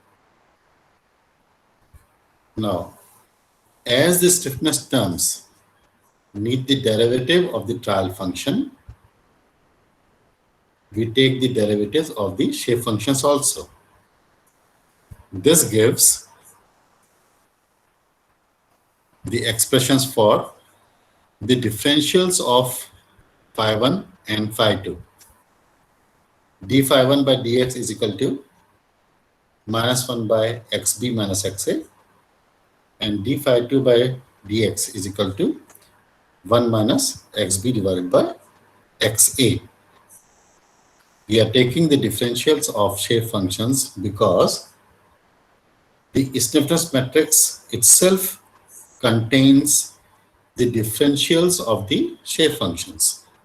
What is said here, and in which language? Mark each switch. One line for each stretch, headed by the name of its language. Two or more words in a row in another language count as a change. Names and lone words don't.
English: Now, as the stiffness terms need the derivative of the trial function, we take the derivatives of the shape functions also. This gives the expressions for the differentials of phi1 and phi2. d phi1 by dx is equal to minus 1 by xb minus xa, and d phi2 by dx is equal to 1 minus xb divided by xa. We are taking the differentials of shape functions because the stiffness matrix itself contains the differentials of the shape functions.